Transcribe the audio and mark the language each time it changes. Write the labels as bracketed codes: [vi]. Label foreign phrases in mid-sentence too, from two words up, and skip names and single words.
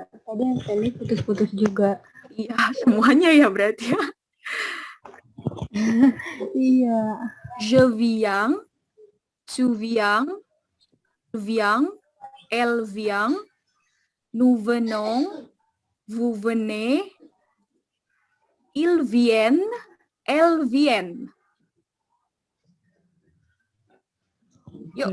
[id] Tadi yang tadi putus-putus juga. Iya, semuanya ya berarti ya. Iya. [fr] Je viens, tu viens, elle vient, nous venons, vous venez, ils viennent, elles viennent. [id] Yuk.